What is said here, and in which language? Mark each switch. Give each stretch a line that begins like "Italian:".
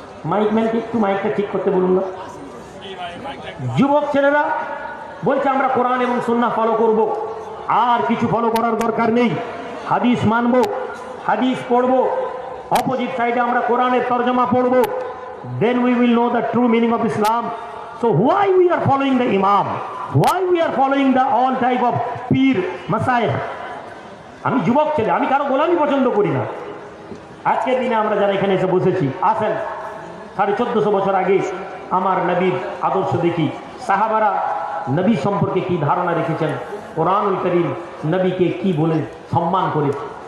Bangla: মাইকম্যানকে একটু মাইকটা ঠিক করতে বলুন না। যুবক ছেলেরা বলছে আমরা কোরআন এবং সুন্নাহ ফলো করব, আর কিছু ফলো করার দরকার নেই, হাদিস মানব, হাদিস পড়ব, অপোজিট সাইডে আমরা কোরআনের তরজমা পড়ব,
English: then we will know the true meaning of Islam. So why we are following the Imam? Why we are following the all type of পীর মাসায়েখ?
Bangla: আমি যুবক ছেলে, আমি কারো গোলামি পছন্দ করি না। আজকের দিনে আমরা যারা এখানে এসে বসেছি, আসেন 1450 বছর আগে আমার নবীর আদর্শ দেখি, সাহাবারা নবী সম্পর্কে কি ধারণা রেখেছেন, কোরআনুল কারীম নবীকে কি বলে সম্মান করেছে।